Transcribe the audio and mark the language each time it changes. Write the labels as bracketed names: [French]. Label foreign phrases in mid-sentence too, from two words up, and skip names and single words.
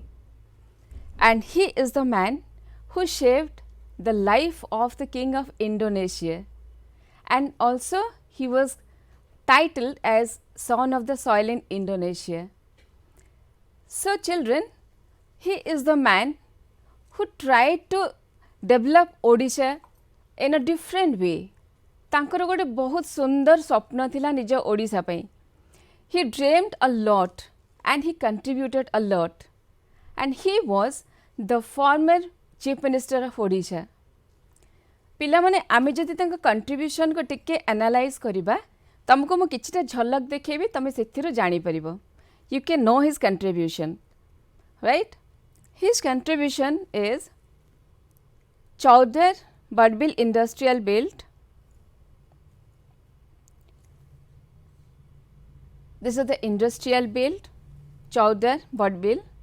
[English] And he is the man who saved the life of the king of Indonesia, and also he was titled as son of the soil in Indonesia. So children, he is the man who tried to develop Odisha in a different way. [Sambalpuri] ତାଙ୍କର ଗୋଟେ ବହୁତ ସୁନ୍ଦର ସ୍ୱପ୍ନ ଥିଲା ନିଜ ଓଡ଼ିଶା ପଇ. [English] He dreamed a lot and he contributed a lot, and he was the former chief minister of Odisha. [Sambalpuri] ପିଲା ମାନେ ଆମେ ଯଦି ତାଙ୍କ କଣ୍ଟ୍ରିବ୍ୟୁସନ କୁ ଟିକେ ଏନାଲାଇଜ କରିବା ତୁମକୁ ମୁ କିଛଟା ଝଲକ ଦେଖେଇବି ତମେ ସେଥିରୁ ଜାଣି ପାରିବ. [English] You can know his contribution, right? His contribution is Chowdhury Budbil Industrial Belt. This is the industrial belt, Chowdhury Budbil.